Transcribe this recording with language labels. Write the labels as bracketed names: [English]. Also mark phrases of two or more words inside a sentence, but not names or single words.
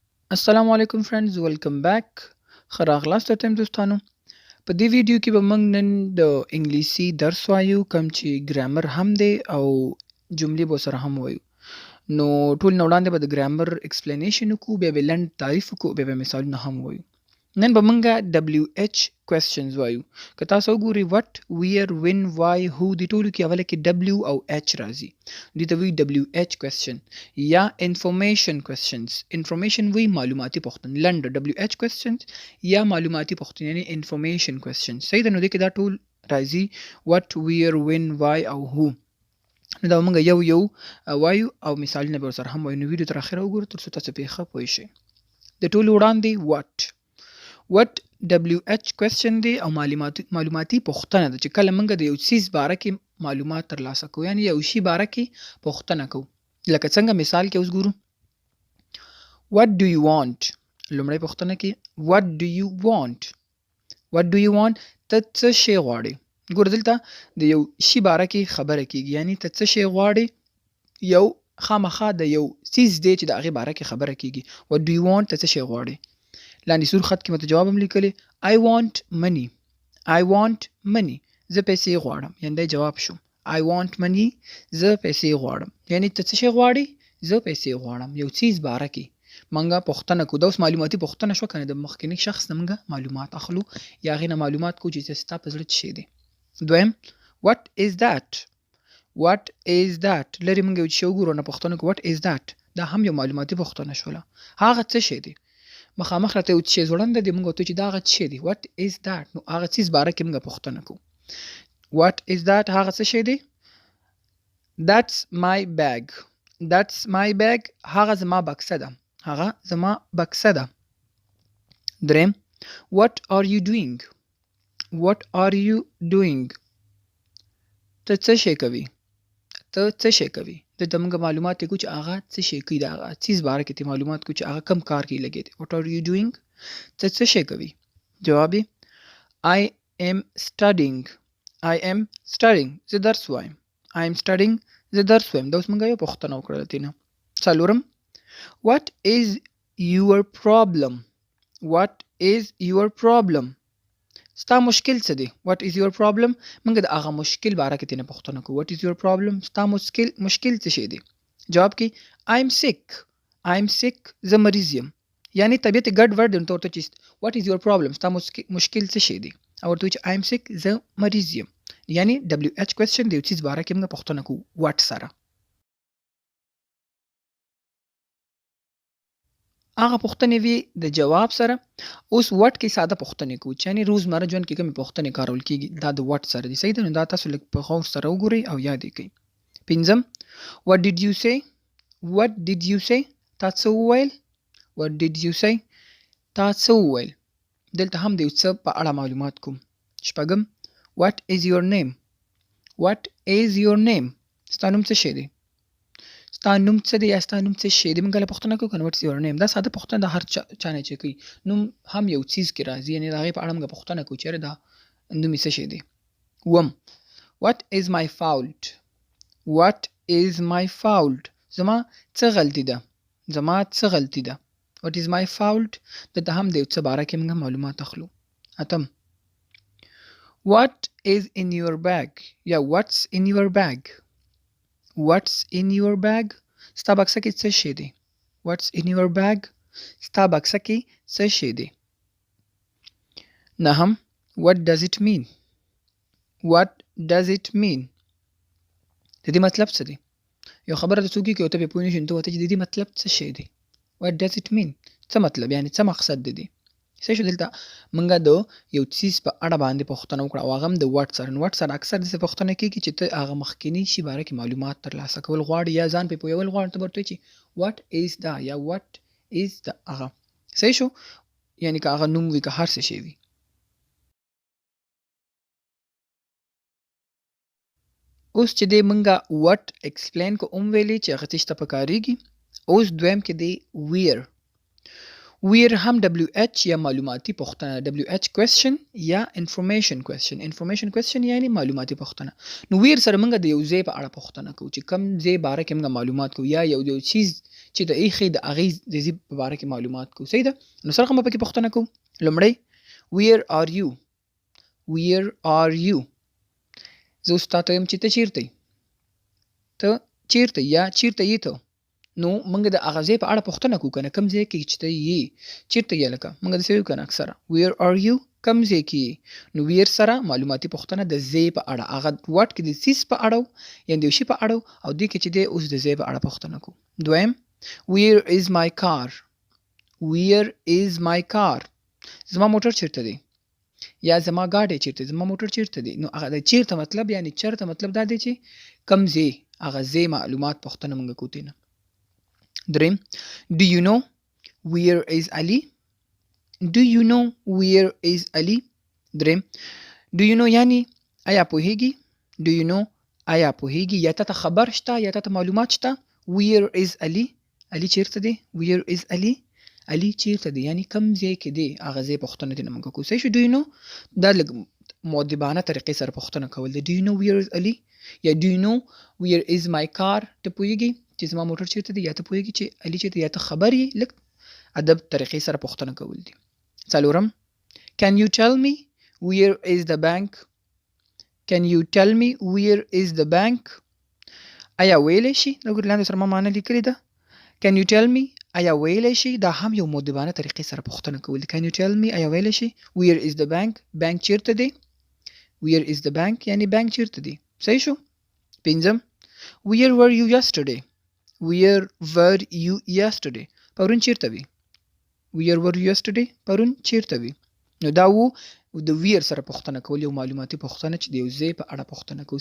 [Arabic] السلام علیکم [English] friends welcome back [Pashto] ښه راغلاست ته دوستانو په دې ویډیو کې به موږ نن د انګلیسي درس وایو کوم چې ګرامر هم دی او جملې به سره هم وایو نو ټول نه وړاندې به د ګرامر ایکسپلینیشن وکړو بیا به لنډ تعریف وکړو بیا به مثالونه هم وایو نن به موږ [English] WH questions [Pashto] وایو که تاسو وګورئ [English] what where when why who [Pashto] د ټولو کې اوله کې W او H راځي دې ته وایي WH question یا [English] information questions information [Pashto] وایي معلوماتي پوښتنه لنډ [English] WH questions [Pashto] یا معلوماتي پوښتنه یعنی [English] information questions [Pashto] صحیح ده نو دې کې دا ټول راځي [English] what where when why [Pashto] او who نو دا موږ یو وایو او مثالونه به سره هم وایو نو ویډیو تر اخره وګورئ تر څو تاسو پرې ښه پوه شئ د ټولو وړاندې [English] what WH question [Pashto] دی او معلوماتي پوښتنه ده چې کله موږ د یو څیز باره کې معلومات ترلاسه کوو یعنی یو شی باره کې پوښتنه کوو لکه څنګه مثال کې اوس ګورو [English] what do you want [Pashto] لومړی پوښتنه کې [English] what do you [Pashto] want ته څه شی غواړې ګور دلته د یو شی باره کې خبره کیږي یعنی ته څه شی غواړې یو خامخا د یو څیز دی چې د هغې باره کې خبره کیږي [English] what do you want [Pashto] ته څه شی غواړې لاندې سور خط کې مته جواب هم لیکلی [English] I want [Pashto] money زه پیسې غواړم یعنی دا جواب شو [English] I want money [Pashto] زه پیسې غواړم یعنی ته څه شی غواړې زه پیسې غواړم یو څیز باره کې موږ پوښتنه کوو دا اوس معلوماتي پوښتنه شوه که نه د مخکیني شخص نه موږ معلومات اخلو یا هغې نه معلومات کوو چې ستا په زړه څه شی دی دویم [English] what is that [Pashto] لرې موږ یو شی وګورو نه پوښتنه کوو [English] what is that [Pashto] دا هم یو معلوماتي پوښتنه شوله هغه څه شی دی مخامخ راته یو څه ځوړنده دی موږ ورته چې دا هغه څه دی [English] what is that [Pashto] نو هغه څیز باره کې موږ پوښتنه کوو [English] what is that [Pashto] هغه څه شی دی [English] that's my bag [Pashto] هغه زما بکسه ده دریم [English] what are you doing [Pashto] ته څه شی کوي دلته موږ معلومات کوو چې هغه څه شی کوي د هغه څیز باره کې معلومات کوو چې هغه کم کار کې لګی دی [English] what are you doing [Pashto] ته څه شی کوي جواب [English] I am studying [Pashto] زه درس وایم دا اوس موږ یو پوښتنه وکړله ترې نه څلورم [English] what is your problem [Pashto] ستا مشکل څه دی [English] what is your problem [Pashto] موږ د هغه مشکل باره کې ترې نه پوښتنه کوو [English] what is your problem [Pashto] ستا مشکل څه شی دی جواب کې [English] I'm sick [Pashto] زه مریض یم یعنی طبیعت ګډ وډ دی نو ته ورته چې [English] what is your problem [Pashto] ستا مشکل څه شی دی او ورته وایي چې [English] I'm sick [Pashto] زه مریض یم یعنی WH question د یو څیز باره کې موږ پوښتنه کوو what سره هغه پوښتنې وي د جواب سره اوس what کې ساده پوښتنې کوو چې یعنی روزمره ژوند کې کومې پوښتنې کارول کیږي دا د what سره دي صحیح ده نو دا تاسو لږ په غور سره وګورئ او یاد یې کړئ پنځم [English] what did you say [Pashto] تا څه وویل دلته هم د یو څه په اړه معلومات کوم شپږم [English] what is your name [Pashto] ستا نوم څه شی دی یا ستا نوم څه شی دی موږ له پوښتنه کوو کنه [English] what is your name [Pashto] دا ساده پوښتنه د هر چا نه چې کوي نوم هم یو څیز کې راځي یعنی د هغې په اړه موږ پوښتنه کوو چېرې دا نوم یې څه شی دی اووم [English] what is my fault [Pashto] زما څه غلطي ده [English] what is my fault [Pashto] دلته هم د یو څه باره کې موږ معلومات اخلو اتم [English] what is in your bag [Pashto] یا what's [English] in your bag [Pashto] ستا بکسه کې څه شی دی [English] what's in your bag [Pashto] ستا بکسه کې څه شی دی نهم [English] what does it mean [Pashto] د دې مطلب څه دی یو خبره ته څوک کوي او ته پرې پوه نه شې نو ته ورته چې د دې مطلب څه شی دی [English] what does it mean [Pashto] څه مطلب یعنی څه مقصد دی صحیح شو دلته موږ د یو څیز په اړه باندې پوښتنه وکړه او هغه هم د what سره اکثر داسې پوښتنه کېږي چې ته هغه مخکیني شي باره کې معلومات ترلاسه کول غواړې یا ځان پرې پوهول غواړې ته به ورته وایي چې [English] what is [Pashto] دا یا [English] what is [Pashto] دا هغه صحیح شو یعنی که هغه نوم وي که هر څه شی وي اوس چې دی موږ [English] what explain [Pashto] کو هم ویلې چې هغه څه شته په کارېږي اوس دویم کې دی where هم WH یا معلوماتي پوښتنه [English] WH question [Pashto] یا [English] information question [Pashto] یعنی معلوماتي پوښتنه نو where سره موږ د یو ځای په اړه پوښتنه کوو چې کوم ځای باره کې موږ معلومات کوو یا یو څیز چې د ایخي د اغیز د زی په باره کې معلومات کو. صحیح ده؟ نو سره کوم پکې پوښتنه کوو. [English] لومړی where are you؟ where are you؟ [Pashto] زه اوس تاته یم چې ته چیرته یې؟ ته چیرته یا چیرته یې ته؟ نو موږ د هغه ځای په اړه پوښتنه کوو کنه، کوم ځای کې چې ته یې، چیرته یې لکه موږ داسې وایو کنه اکثره [English] where are you، [Pashto] کوم ځای کې یې. نو where سره معلوماتي پوښتنه د ځای په اړه، هغه واټ کې د سیس په اړه یا د یو شي په اړه، او دې کې چې دی اوس د ځای په اړه پوښتنه کوو. [English] دویم where is my car؟ where is my car؟ [Pashto] زما موټر چیرته دی یا زما ګاډی چیرته، زما موټر چیرته دی. نو هغه د چیرته مطلب یعنی چیرته مطلب دا دی چې کوم ځای، هغه ځای معلومات پوښتنه موږ کوو تېنه. [English] دریم do you know where is Ali؟ do you know where is Ali؟ [Pashto] دریم [English] do you know [Pashto] یعنی آیا پوهیږي؟ [English] do you know [Pashto] آیا پوهیږي یا ته خبر شته یا ته معلومات شته؟ [English] where is Ali؟ Ali [Pashto] چیرته دی؟ [English] where is Ali؟ [Pashto] Ali چیرته دی یعنی کوم ځای کې دی، هغه ځای پوښتنه دې نه موږ کوو. صحیح شو؟ [English] do you know [Pashto] دا لږ مؤدبانه طریقې سره پوښتنه کول دی. [English] do you know where is Ali؟ یا do you know where is my car؟ [Pashto] ته پوهیږي چې زما موټر چیرته دی یا ته پوهیږي چې علي چیرته، یا ته خبر یې، لږ ادب طریقې سره پوښتنه کول دي. [English] څلورم can you tell me where is the bank؟ can you tell me where is the bank؟ [Pashto] آیا ویلی شي؟ دا ګورې لاندې سره ما معنی لیکلې ده. [English] can you tell me [Pashto] آیا ویلی شي؟ [English] دا هم یو مؤدبانه طریقې سره پوښتنه کول دي. can you tell me [Pashto] آیا ویلی شي؟ [English] where is the bank؟ [Pashto] بانک چیرته دی؟ [English] where is the bank [Pashto] یعنی بانک چیرته دی. صحیح شو؟ [English] پنځم where were you yesterday؟ where were you yesterday؟ [Pashto] پرون چیرته وی؟ [English] where were you yesterday؟ [Pashto] پرون چیرته وی؟ نو دا وو د ویر سره پوښتنه کول، یو معلوماتي پوښتنه چې د یو ځای په اړه پوښتنه کوو.